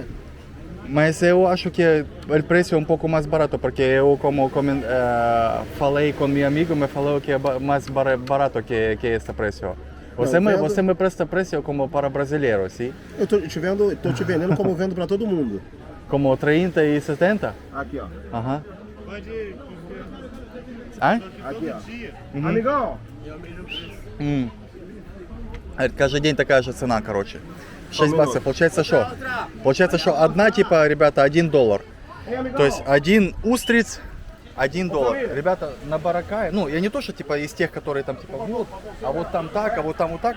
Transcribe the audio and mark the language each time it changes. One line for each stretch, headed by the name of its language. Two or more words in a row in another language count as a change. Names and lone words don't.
Portuguese: Mas eu acho que o preço é um pouco mais barato, porque eu falei com meu amigo, me falou que é mais barato que esse preço. Você me presta preço como para brasileiro, sim? Eu tô te vendendo como eu vendo pra todo mundo. Como 30 e 70? Aqui, ó.
Russian: Ага. А?
Portuguese: Aqui, ó. Amigão!
Russian: Каждый день такая же цена, короче. 6 минут. баксов. Получается что? Получается, что одна, типа, ребята, $1. То есть один устриц, $1. Ребята, на баракае, ну, я не то, что, типа, из тех, которые там, типа, вот, а вот там так, а вот там вот так.